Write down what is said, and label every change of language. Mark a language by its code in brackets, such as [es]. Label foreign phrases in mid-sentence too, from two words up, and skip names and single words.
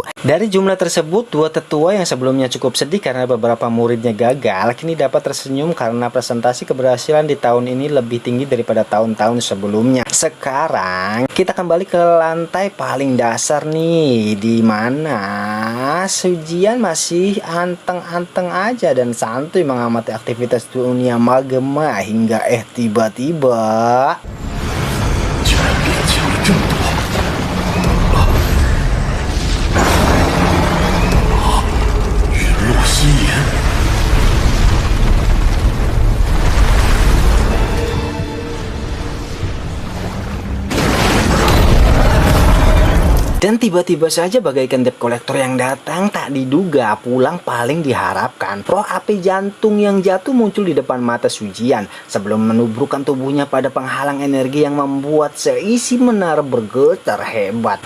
[id] Dari jumlah tersebut, 2 tetua yang sebelumnya cukup sedih karena beberapa muridnya gagal, kini dapat tersenyum karena presentasi keberhasilan di tahun ini lebih tinggi daripada tahun-tahun sebelumnya. Sekarang kita kembali ke lantai paling dasar nih, di mana Sujian masih anteng-anteng aja dan santuy mengamati aktivitas dunia magma hingga tiba-tiba [zh] 居然变强了这么多！陨落心炎。 [id] Dan tiba-tiba saja bagaikan [en] debt collector [id] yang datang tak diduga pulang paling diharapkan. Roh api jantung yang jatuh muncul di depan mata Sujian sebelum menubrukkan tubuhnya pada penghalang energi yang membuat seisi menara bergetar hebat.